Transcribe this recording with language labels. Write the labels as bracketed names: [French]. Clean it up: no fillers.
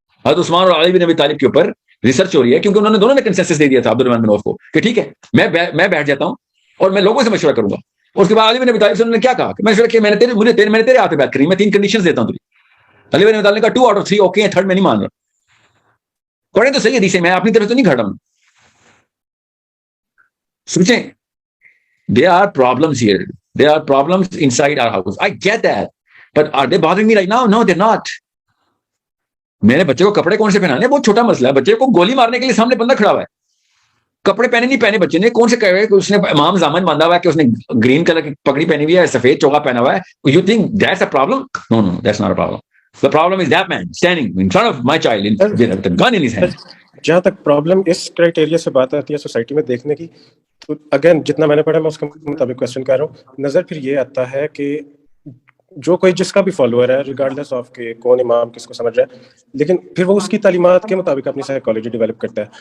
[Urdu] حضرت عثمان اور علی بن ابی طالب کے اوپر ریسرچ ہو رہی ہے, کیونکہ انہوں نے دونوں نے کنسنسس دے دیا تھا عبد الرحمن بن عوف کو کہ ٹھیک ہے میں بیٹھ جاتا ہوں اور میں لوگوں سے مشورہ کروں گا. اس کے بعد علی بن ابی طالب سے انہوں نے کیا کہا کہ میں نے تیرے ہاتھ پہ بات کری, میں 3 کنڈیشنز دیتا ہوں تجھے. علی بن ابی طالب نے کہا [English] 2 out of 3 [Urdu] اوکے ہیں, 3rd میں نہیں مان رہا. پڑھیں تو صحیح حدیثیں, میں اپنی طرف تو نہیں کھڑا ہوں. [English] سوچیں, there are problems here, there are problems inside our house. I get that, but are they bothering me right now? No, they're not. [Urdu] میرے بچے کو کپڑے کون سے پہنانے, بہت چھوٹا مسئلہ ہے. بچے کو گولی مارنے کے لیے سامنے بندہ کھڑا ہوا ہے, کپڑے پہنے نہیں پہنے بچے نے, کون سے کہے کہ اس نے امام زامن باندھا ہوا ہے, کہ اس نے گرین کلر کی پگڑی پہنی ہوئی ہے, سفید چوگا پہنا ہوا ہے. [English] You think that's a problem? No, that's not a problem. The problem is that man standing in front of my child with a gun in his hand. [Urdu] جہاں تک پرابلم اس کرائٹیریا سے بات آتی ہے سوسائٹی میں دیکھنے کی, تو اگین جتنا میں نے پڑھا میں اس کے مطابق کوشچن کر رہا ہوں. نظر پھر یہ آتا ہے کہ جو کوئی جس کا بھی فالوور ہے, ریگارڈلیس آف کہ کون امام کس کو سمجھ رہا ہے, لیکن پھر وہ اس کی تعلیمات کے مطابق اپنی سائیکالوجی ڈیولپ کرتا ہے.